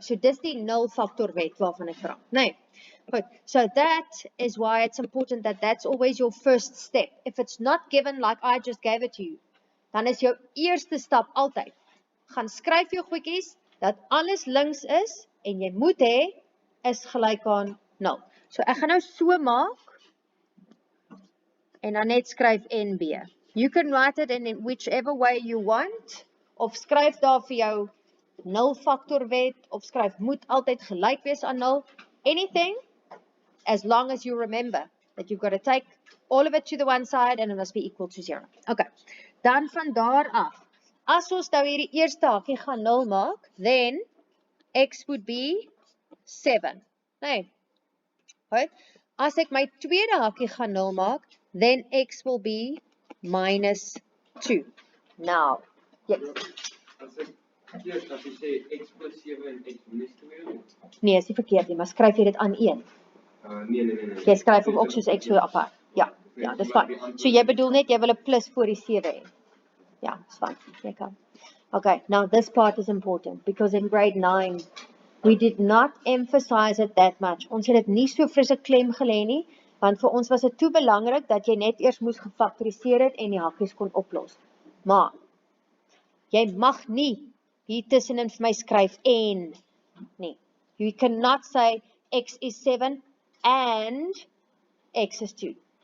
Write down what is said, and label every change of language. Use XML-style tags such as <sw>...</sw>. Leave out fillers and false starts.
<af>So dis die 0 factor wet waarvan ek praat. Nee.</af> <en>Good. So that is why it's important that that's always your first step. If it's not given like I just gave it to you,</en> <af>dan is jou eerste stap altyd. Gaan skryf jou goedjies dat alles links is en jy moet hê is gelyk aan 0. So ek gaan nou so maak en dan net skryf NB. You can write it in whichever way you want, of skryf daar vir jou 0 factor wet, of skryf moet altyd gelyk wees aan 0.</af> <en>Anything, as long as you remember that you've got to take all of it to the one side and it must be equal to 0.</en> <af>Okay, dan van daar af, as ons nou hierdie eerste hakie gaan 0 maak,</af> <en>then x would be 7.</en> <af>Nee.</af> <en>Right?</en> <af>As ek my tweede hakie gaan 0 maak,</af> <en>then x will be minus 2. Now, yes.</en> <af>As jy sê x plus 7 en x minus 2? Nee, is nie verkeerd nie, maar skryf jy dit aan 1. Nee. Jy skryf hom ook soos x so apart. Ja, dis fyn. So jy bedoel net, jy wil 'n plus voor die 7 hê. Ja, dis fyn. Jy kan.</af> <en>Okay, now this part is important, because in grade 9, we did not emphasize it that much.</en> <af>Ons het dit nie so vreeslik klem gelê nie, want vir ons was dit te belangrik dat jy net eers moes gefaktoriseer het en die hakkies kon oplos. Maar, jy mag nie hier tussenin vir my skryf en nie.</af> <en>You cannot say x is 7 and x is 2.</en>